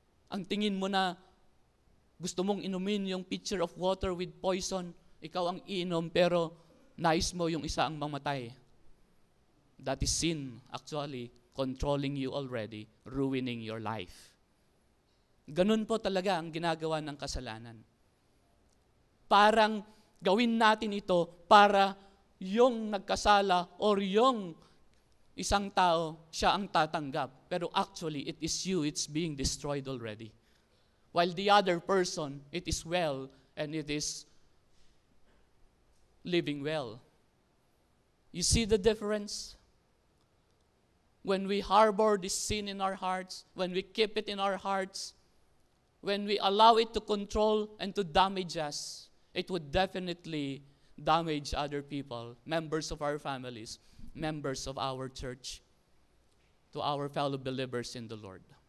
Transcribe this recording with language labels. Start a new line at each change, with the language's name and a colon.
Filipino: Ang tingin mo na gusto mong inumin yung
English: pitcher of water with poison,
Filipino: ikaw ang iinom, pero nais mo yung isa ang mamatay.
English: That is sin, actually, controlling you already, ruining your life.
Filipino: Ganun po talaga ang ginagawa ng kasalanan. Parang gawin natin ito para yung nagkasala or yung isang tao, siya ang tatanggap.
English: Pero actually, it is you, it's being destroyed already. While the other person, it is well and it is living well. You see the difference? When we harbor this sin in our hearts, when we keep it in our hearts, when we allow it to control and to damage us, it would definitely damage other people, members of our families, members of our church, to our fellow believers in the Lord.